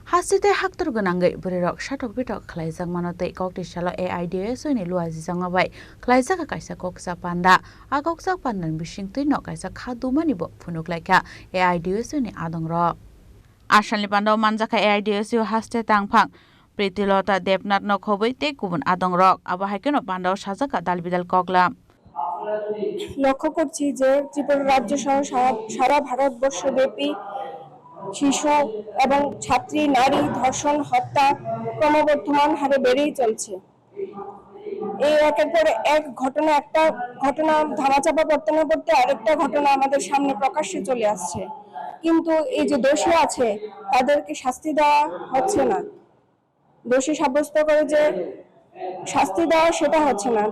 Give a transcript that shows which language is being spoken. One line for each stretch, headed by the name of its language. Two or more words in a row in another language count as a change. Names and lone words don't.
Kok Borok: Hasite haktor gonangai burirok shatok bitok khlaijak manotei kokti salo AIDS ni luaji jangabai khlaijak kaisa koksa panda a koksa pandan bisingtui no kaisa khadumani bo phunuklaika AIDS ni adongrok Ashalni panda manjaka AIDS haste tangphang Pritilota Debnath no khoboi te kubun adongrok abo haikeno panda sajaka dalbidal koklam
Bangla: লক্ষ্য করছি যে ত্রিপুরা রাজ্য সহ সারা ভারতবর্ষব্যাপী শিশু এবং ছাত্রী নারী ধর্ষণ হত্যা ক্রমবর্ধমান হারে বেড়েই চলছে। এই একের পর এক একটা ঘটনা ধামাচাপা পড়তে না পড়তে আরেকটা ঘটনা আমাদের সামনে প্রকাশ্যে চলে আসছে, কিন্তু এই যে দোষী আছে তাদেরকে শাস্তি দেওয়া হচ্ছে না, দোষী সাব্যস্ত করে যে শাস্তি দেওয়া সেটা হচ্ছে না।